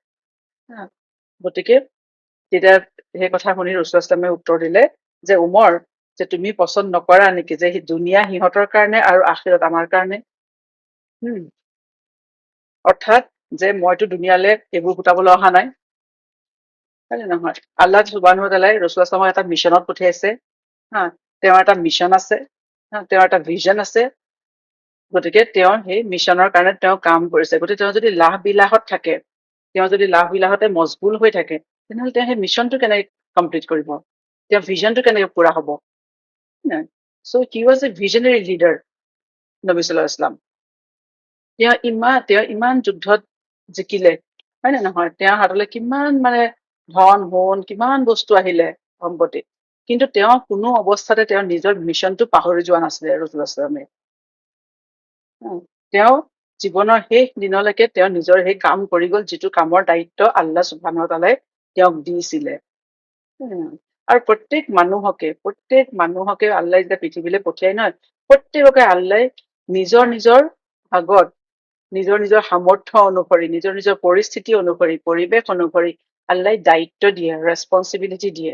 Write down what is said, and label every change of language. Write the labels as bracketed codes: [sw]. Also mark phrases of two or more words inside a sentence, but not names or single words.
[as] গতিকে তেতিয়া সেই কথা শুনি ৰাছূলুল্লাহ ইছলামে উত্তৰ দিলে যে উমৰ, যে তুমি পচন্দ নকৰা নেকি যে দুনিয়া সিহঁতৰ কাৰণে আৰু আখিৰত আমাৰ কাৰণে? অৰ্থাৎ যে মইতো দুনিয়ালৈ এইবোৰ গোটাবলৈ অহা নাই, হয় নে নহয়? [ar] الله سبحانه وتعالى [as] ৰাছূলুল্লাহ ইছলামক এটা মিছনত পঠিয়াইছে, তেওঁৰ এটা মিছন আছে, তেওঁৰ এটা ভিজন আছে। গতিকে তেওঁ সেই মিছনৰ কাৰণে তেওঁ কাম কৰিছে। গতিকে তেওঁ যদি লাহ বিলাহত থাকে, তেওঁ যদি লাহ বিলাহতে মছগুল হৈ থাকে, তেনেহ'লে তেওঁ সেই মিছনটো কেনেকে কমপ্লিট কৰিব, তেওঁৰ ভিজনটো কেনেকে পুৰা হ'ব? [en] So he was a visionary leader, নবী [ar] صلى الله عليه وسلم. [as] তেওঁ ইমান যুদ্ধত জিকিলে, হয় নে নহয়? তেওঁৰ হাতলৈ কিমান মানে ধন সোণ, কিমান বস্তু আহিলে, সম্পত্তি, কিন্তু তেওঁ কোনো অৱস্থাতে তেওঁৰ নিজৰ মিছনটো পাহৰি যোৱা নাছিলে ৰাছূলুল্লাহ ইছলামে। তেওঁ জীৱনৰ শেষ দিনলৈকে তেওঁ নিজৰ সেই কাম কৰি গ'ল, যিটো কামৰ দায়িত্ব [ar] الله سبحانه وتعالى [as] তেওঁক দিছিলে। আৰু প্ৰত্যেক মানুহকে আল্লাহ যেতিয়া পৃথিৱীলৈ পঠিয়াই নহয়, প্ৰত্যেককে আল্লাহ নিজৰ নিজৰ ভাগত, নিজৰ নিজৰ সামৰ্থ্য অনুসৰি, নিজৰ নিজৰ পৰিস্থিতি অনুসৰি, পৰিৱেশ অনুসৰি আল্লাহ দায়িত্ব দিয়ে, ৰেচপনচিবিলিটি দিয়ে।